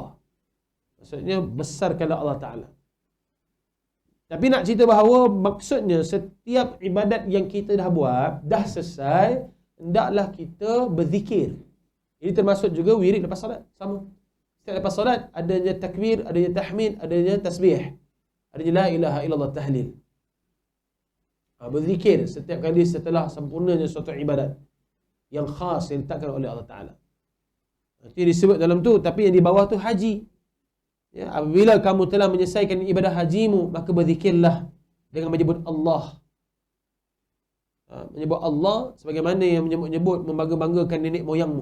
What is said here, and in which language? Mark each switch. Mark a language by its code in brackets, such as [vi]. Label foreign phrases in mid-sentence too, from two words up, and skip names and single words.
[ms] Maksudnya besarkanlah Allah Taala. Tapi nak cerita bahawa maksudnya setiap ibadat yang kita dah buat, dah selesai, hendaklah kita berzikir. Ini termasuk juga wirid lepas solat. Sama. Setiap lepas solat, adanya takbir, adanya tahmid, adanya tasbih. Adanya [ar] la ilaha illallah [ms] tahlil. Berzikir setiap kali setelah sempurnanya suatu ibadat yang khas yang ditetapkan oleh Allah Ta'ala. Itu disebut dalam tu, tapi yang di bawah tu haji. Ya, apabila kamu telah menyelesaikan ibadah hajimu, maka berzikirlah dengan menyebut Allah. Menyebut Allah sebagaimana yang menyebut membangga-banggakan nenek moyangmu.